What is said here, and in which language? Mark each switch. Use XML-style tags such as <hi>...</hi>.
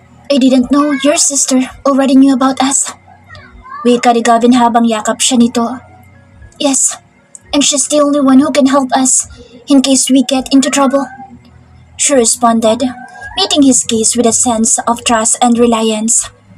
<en>I didn't know your sister already knew about us.</en> <tl>Wika ni Gavin habang yakap siya nito.</tl> <en>Yes, and she's the only one who can help us in case we get into trouble. She responded, meeting his gaze with a sense of trust and reliance.</en>